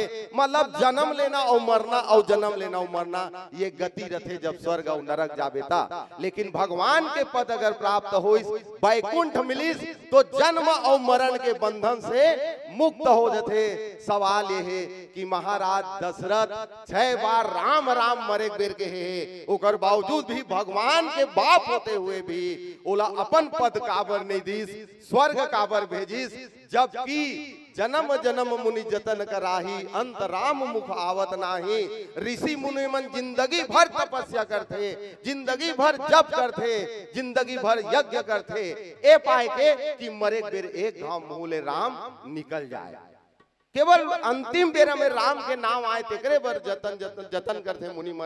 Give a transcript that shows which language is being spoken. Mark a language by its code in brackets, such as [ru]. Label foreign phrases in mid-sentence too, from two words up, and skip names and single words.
[hne] मतलब जन्म लेना और मरना और जन्म लेना और मरना ये गति रथे जब स्वर्ग और नरक जाबे ता। लेकिन भगवान के पद अगर प्राप्त हो बैकुंठ मिलिस तो जन्म और मरण के बंधन से मुक्त हो जथे। सवाल ये है कि महाराज दशरथ 6 बार राम राम मरे बेर के है, ओकर बावजूद भी भगवान के बाप होते हुए भी ओला अपन पद काबर नहीं दीस, स्वर्ग काबर भेजिस, जबकि [awa] जन्म जन्म मुनि जतन कराही, अंत राम मुख आवत नाही। [hne] ऋषि मुनि मन जिंदगी भर तपस्या करते, जिंदगी भर जप करते, जिंदगी भर यज्ञ करते, ए पाए के कि मरे बेर एक घाव मुँह राम निकल जाए। केवल अंतिम बेरा में राम के नाम आए तेकरे बर जतन जतन जतन करते मुनि मन।